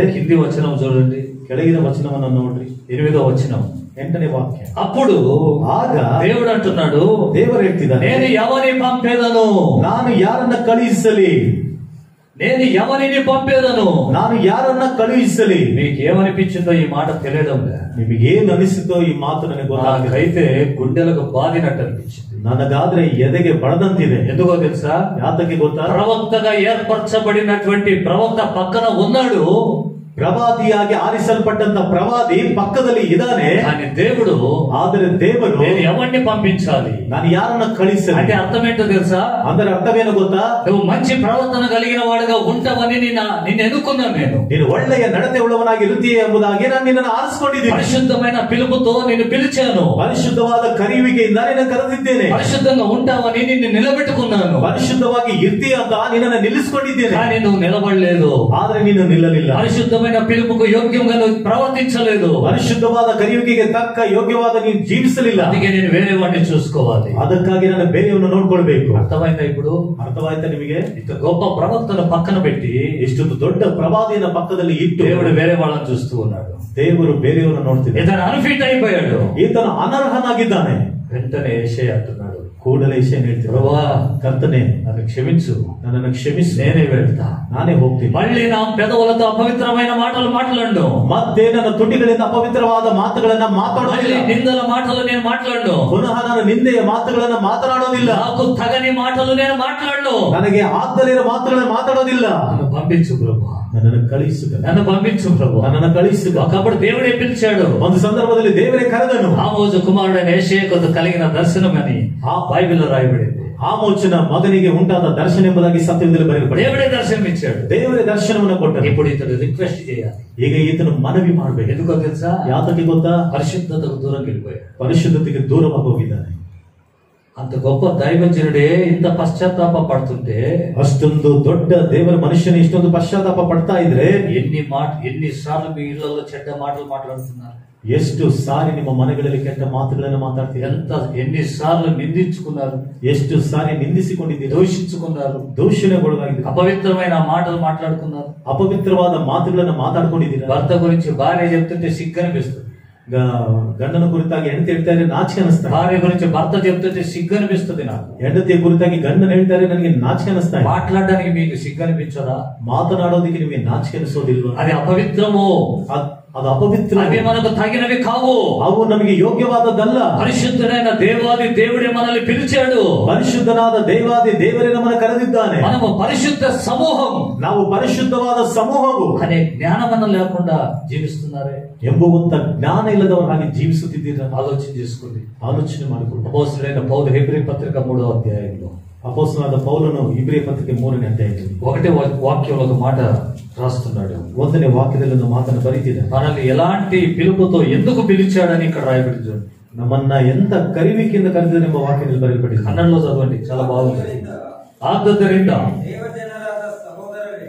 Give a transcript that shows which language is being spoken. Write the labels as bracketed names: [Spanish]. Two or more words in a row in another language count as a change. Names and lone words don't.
[Telugu] కింది వచనం చూడండి, [Kannada] ಕೆಳಗಿನ ವಚನವನ್ನು ನೋಡ್ರಿ, [Telugu] 8వ వచనం. [Kannada] 8ನೇ ವಾಕ್ಯ. [Telugu] అప్పుడు [Kannada] ಆಗ [Telugu] దేవుడు అంటున్నాడు, [Kannada] ದೇವರು ಹೇಳ್ತಿದ್ದಾನೆ, [Telugu] నేను ఎవరిని పంపేదను? [Kannada] ನಾನು ಯಾರನ್ನ ಕಳುಹಿಸಲಿ? [Telugu] నేను ఎవరిని పంపేదను? [Kannada] ನಾನು ಯಾರನ್ನ ಕಳುಹಿಸಲಿ? [Telugu] మీకు ఏమనిపించిందో ఈ మాట తెలియడం లే. [Kannada] ನಿಮಗೇನು ಅನಿಸುತ್ತೋ ಈ ಮಾತು ನನಗೆ ಗೊತ್ತಾಗಲಿಲ್ಲ. [Telugu] నాకైతే గుండెలకు బాధినట్టు అనిపించింది. [Kannada] ನನಗಾದ್ರೆ ಎದೆಗೆ ಬಡದಂತಿದೆ. [Telugu] ఎందుకో తెలుసా? [Kannada] ಯಾತಕ್ಕೆ ಗೊತ್ತಾ? [Telugu] ప్రవక్తగా ఏర్పరచబడినటువంటి ప్రవక్త పక్కన ఉన్నాడు, [Kannada] ಪ್ರವಾದಿಯಾಗಿ ಆರಿಸಲ್ಪಟ್ಟಂತ ಪ್ರವಾದಿ ಪಕ್ಕದಲ್ಲಿ ಇದ್ದಾನೆ. [Telugu] కానీ దేవుడు, [Kannada] ಆದರೆ ದೇವರು [Telugu] నేను ఎవరిని పంపించాలి [Kannada] ನಾನು ಯಾರನ್ನ ಕಳಿಸಲಿ [Telugu] అంటే అర్థం ఏంటో తెలుసా? [Kannada] ಅಂದ್ರೆ ಅರ್ಥವೇನು ಗೊತ್ತಾ? [Telugu] నువ్వు మంచి ప్రవర్తన కలిగిన వాడుగా ఉంటావని నిన్ను ఎన్నుకున్నాను నేను. [Kannada] ನೀನು ಒಳ್ಳೆಯ ನಡತೆ ಉಳ್ಳವನಾಗಿ ಇರುತ್ತೀಯ ಎಂಬುದಾಗಿ ನಾನು ನಿನ್ನನ್ನು ಆರಿಸಿಕೊಂಡಿದ್ದೀನಿ. [Telugu] పరిశుద్ధమైన పిలుపుతో నిన్ను పిలిచాను. [Kannada] ಪರಿಶುದ್ಧವಾದ ಕರೆಯುವಿಕೆಯಿಂದ ನಿನ್ನ ಕರೆದಿದ್ದೇನೆ. [Telugu] పరిశుద్ధంగా ఉంటావని నిన్ను నిలబెట్టుకున్నాను. [Kannada] ಪರಿಶುದ್ಧವಾಗಿ ಇರ್ತೀಯ ಅಂತ ನಿನ್ನನ್ನು ನಿಲ್ಲಿಸಿಕೊಂಡಿದ್ದೇನೆ. [Telugu] కానీ నువ్వు నిలబడలేదు. [Kannada] ಆದ್ರೆ ನೀನು ನಿಲ್ಲಲಿಲ್ಲ. [Telugu] పరిశుద్ధమైన పరిశుద్ధమైన పిలుపుకు యోగ్యంగా నువ్వు ప్రవర్తించలేదు. [Kannada] ಪರಿಶುದ್ಧವಾದ ಕರೆಯುವಿಕೆಗೆ ತಕ್ಕ ಯೋಗ್ಯವಾದ ನೀವು ಜೀವಿಸಲಿಲ್ಲ. [Telugu] అందుకే నేను వేరే వాడిని చూసుకోవాలి. [Kannada] ಅದಕ್ಕಾಗಿ ನಾನು ಬೇರೆಯವನ್ನ ನೋಡ್ಕೊಳ್ಬೇಕು. [Telugu] అర్థమైందా ఇప్పుడు? [Kannada] ಅರ್ಥವಾಯ್ತಾ ನಿಮಗೆ? [Telugu] ఇంత గొప్ప ప్రవక్తను పక్కన పెట్టి [Kannada] ಇಷ್ಟೊಂದು ದೊಡ್ಡ ಪ್ರವಾದಿಯನ್ನ ಪಕ್ಕದಲ್ಲಿ ಇಟ್ಟು [Telugu] దేవుడు వేరే వాళ్ళని చూస్తూ ఉన్నాడు. [Kannada] ದೇವರು ಬೇರೆಯವರನ್ನು ನೋಡ್ತಿದ್ದಾನೆ. [Telugu] ఇతను అన్ఫిట్ అయిపోయాడు. [Kannada] ಈತನು ಅನರ್ಹನಾಗಿದ್ದಾನೆ. [Telugu] వెంటనే యెషయా అంటున్నాడు, [Kannada] ಕೂಡಲೇ ಯೆಶಾಯ ಹೇಳ್ತಿದ್ದಾನೆ, [Telugu] ప్రభువా [Kannada] ಕರ್ತನೇ [Telugu] నన్ను క్షమించు, [Kannada] ನನ್ನನ್ನು ಕ್ಷಮಿಸು, [Telugu] నేనే వెళ్తా, [Kannada] ನಾನೇ ಹೋಗ್ತೀನಿ. [Telugu] మళ్ళీ నా పెదవులతో అపవిత్రమైన మాటలు మాట్లాడు, [Kannada] ಮತ್ತೆ ನನ್ನ ತುಟಿಗಳಿಂದ ಅಪವಿತ್ರವಾದ ಮಾತುಗಳನ್ನ [Telugu] మళ్ళీ [Kannada] ಮಾತಾಡೋದಿಲ್ಲ. [Telugu] నిందల మాటలు నేను మాట్లాడు, [Kannada] ಪುನಃ ನಾನು ನಿಂದೆಯ ಮಾತುಗಳನ್ನ ಮಾತನಾಡೋದಿಲ್ಲ. [Telugu] నాకు తగని మాటలు నేను మాట్లాడు, [Kannada] ನನಗೆ ಆದ್ದಲಿರೋ ಮಾತುಗಳನ್ನ ಮಾತಾಡೋದಿಲ್ಲ. [Telugu] నన్ను పంపించు ప్రభు, [Kannada] ನನ್ನನ್ನು ಕಳಿಸು, [Telugu] నన్ను పంపించు ప్రభు. [Kannada] ನನ್ನನ್ನು ಕಳಿಸು. [Telugu] ఒకప్పుడు దేవుడే పిలిచాడు. [Kannada] ಒಂದು సందర్ಭದಲ್ಲಿ ದೇವರೇ ಕರೆದನು. [Telugu] ఆమోజు కుమారుడైన యెషయాకు కలిగిన దర్శనమని ఆ బైబిల్లో రాయబడింది. [Kannada] ಆಮೋಚನ ಮಗನಿಗೆ ಉಂಟಾದ ದರ್ಶನ ಎಂಬುದಾಗಿ ಸತ್ಯದಲ್ಲಿ ಬರೆಯಲ್ಪಟ್ಟಿದೆ. [Telugu] దేవుడే దర్శనం ఇచ్చాడు, [Kannada] ದೇವರೇ ದರ್ಶನವನ್ನು ಕೊಟ್ಟರು. [Telugu] ఇప్పుడు ఇతను రిక్వెస్ట్ చేయాలి. [Kannada] ಈಗ ಈತನು ಮನವಿ ಮಾಡಬೇಕು. [Telugu] ఎందుకో తెలుసా? [Kannada] ಯಾತಕ್ಕೆ ಗೊತ್ತಾ? [Telugu] పరిశుద్ధతకు దూరం వెళ్ళిపోయాడు, [Kannada] ಪರಿಶುದ್ಧತೆಗೆ ದೂರವಾಗಿ ಹೋಗಿದ್ದಾನೆ. [Telugu] అంత గొప్ప దైవజనుడే ఇంత పశ్చాత్తాప పడుతుంటే, [Kannada] ಅಷ್ಟೊಂದು ದೊಡ್ಡ ದೇವರ ಮನುಷ್ಯನ ಇಷ್ಟೊಂದು ಪಶ್ಚಾತ್ತಾಪ ಪಡ್ತಾ ಇದ್ರೆ [Telugu] ఎన్నిసార్లు మీ ఇళ్లలో చెడ్డ మాటలు మాట్లాడుతున్నారు, [Kannada] ಎಷ್ಟು ಸಾರಿ ನಿಮ್ಮ ಮನೆಗಳಲ್ಲಿ ಕೆಟ್ಟ ಮಾತುಗಳನ್ನು ಮಾತಾಡ್ತೀರಾ, [Telugu] ఎన్నిసార్లు నిందించుకున్నారు, [Kannada] ಎಷ್ಟು ಸಾರಿ ನಿಂದಿಸಿಕೊಂಡಿದ್ದೀರಾ, [Telugu] దూషించుకున్నారు, [Kannada] ದೂಷಣೆಗೊಳಗಾಗಿದ್ದೀರಾ, [Telugu] అపవిత్రమైన మాటలు మాట్లాడుకున్నారు, [Kannada] ಅಪವಿತ್ರವಾದ ಮಾತುಗಳನ್ನು ಮಾತಾಡ್ಕೊಂಡಿದ್ದೀರಾ. [Telugu] భర్త గురించి భార్య చెప్తుంటే సిగ్గనిపిస్తుంది, [Kannada] ಗಂಡನ ಕುರಿತಾಗಿ ಹೆಂಡತಿ ಹೇಳ್ತಾರೆ ನಾಚಿಕೆ ಅನಿಸ್ತಾ, [Telugu] భార్య గురించి భర్త చెప్తుంటే సిగ్గనిపిస్తుంది నాకు, [Kannada] ಹೆಂಡತಿಯ ಕುರಿತಾಗಿ ಗಂಡನ ಹೇಳ್ತಾರೆ ನನಗೆ ನಾಚಿಕೆ ಅನಿಸ್ತಾ, [Telugu] మాట్లాడడానికి మీకు సిగ్గనిపించదా? [Kannada] ಮಾತನಾಡೋದಕ್ಕೆ ನಿಮಗೆ ನಾಚಿಕೆ ಅನಿಸೋದಿಲ್ವಾ? [Telugu] అది అపవిత్రము, [Kannada] ಅದು ಅಪವಿತ್ರ, [Telugu] అవి మనకు తగినవి కావు, [Kannada] ಅವು ನಮಗೆ ಯೋಗ್ಯವಾದದ್ದಲ್ಲ. [Telugu] పరిశుద్ధుడైన దేవాది దేవుడే మనల్ని పిలిచాడు, [Kannada] ಪರಿಶುದ್ಧನಾದ ದೇವಾದಿ ದೇವರೇ ನಮ್ಮನ್ನು ಕರೆದಿದ್ದಾನೆ. [Telugu] మనము పరిశుద్ధ సమూహం, [Kannada] ನಾವು ಪರಿಶುದ್ಧವಾದ ಸಮೂಹವು [Telugu] అనే జ్ఞానమన్న లేకుండా జీవిస్తున్నారే [Kannada] ಎಂಬುವಂತ ಜ್ಞಾನ ಇಲ್ಲದವರಾಗಿ ಜೀವಿಸುತ್ತಿದ್ದೀರಾ? [Telugu] ఆలోచన చేసుకోండి. [Kannada] ಆಲೋಚನೆ ಮಾಡಿಕೊಳ್ಳಿ. [Telugu] అపోస్తలుడైన పౌలు హెబ్రీ పత్రిక 3వ అధ్యాయంలో [Kannada] ಅಪೊಸ್ತಲನಾದ ಪೌಲನು ಇಬ್ರಿಯ ಪತ್ರಿಕೆ 3ನೇ ಅಧ್ಯಾಯದಲ್ಲಿ [Telugu] 1వ వాక్యంలో ఒక మాట రాస్తున్నాడు. [Kannada] 1ನೇ ವಾಕ್ಯದಲ್ಲಿ ಒಂದು ಮಾತನ್ನು ಬರೀತಿದ್ದಾನೆ. [Telugu] మనల్ని ఎలాంటి పిలుపుతో ఎందుకు పిలిచాడని ఇక్కడ రాయబడి చూడండి. [Kannada] ನಮ್ಮನ್ನ ಎಂತ ಕರಿವಿಕೆಯಿಂದ ಕರೆದಿದೆ ಎಂಬ ವಾಕ್ಯದಲ್ಲಿ ಬರೆಯಲ್ಪಟ್ಟಿದೆ. [Telugu] కన్నడలో చదవండి, చాలా బాగుంది. [Kannada] ಆದ್ದರಿಂದ ದೇವಜನರಾದ ಸಹೋದರರೇ,